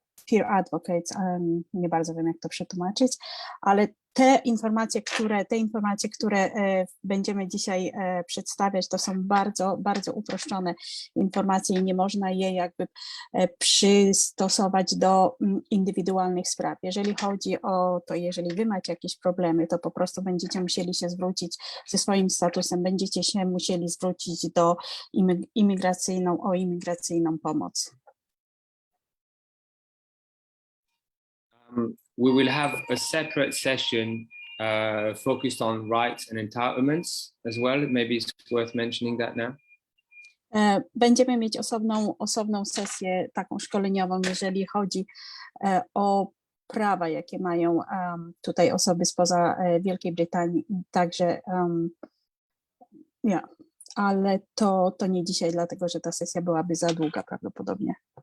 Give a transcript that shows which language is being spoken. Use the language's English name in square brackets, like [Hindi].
[Polish] peer advocates, nie bardzo wiem, jak to przetłumaczyć, ale te informacje, które będziemy dzisiaj przedstawiać, to są bardzo, bardzo uproszczone informacje i nie można je jakby przystosować do indywidualnych spraw. Jeżeli chodzi o to, jeżeli wy macie jakieś problemy, to po prostu będziecie musieli się zwrócić ze swoim statusem, będziecie się musieli zwrócić do imigracyjną pomoc. [English] We will have a separate session focused on rights and entitlements as well. Maybe it's worth mentioning that now. [Polish] Będziemy mieć osobną sesję taką szkoleniową, jeżeli chodzi o prawa, jakie mają tutaj osoby spoza Wielkiej Brytanii. Także ale to nie dzisiaj, dlatego że ta sesja byłaby za długa prawdopodobnie.